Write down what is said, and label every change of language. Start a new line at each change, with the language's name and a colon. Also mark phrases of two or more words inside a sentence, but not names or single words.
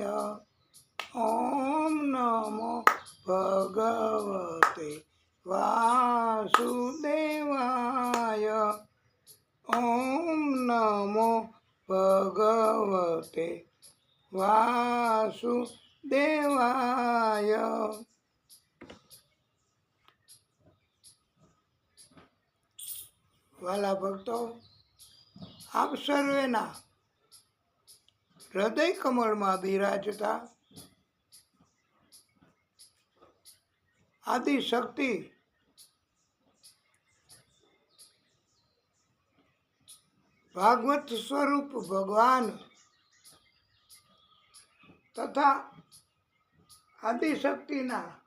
Sanskrit: ओम नमो भगवते वासुदेवाय। ओम नमो भगवते वासुदेवाय।
Gujarati: વાલા ભક્તો, આપ સર્વેના હૃદય કમળમાં બિરાજતા આદિશક્તિ ભાગવત સ્વરૂપ ભગવાન તથા આદિશક્તિના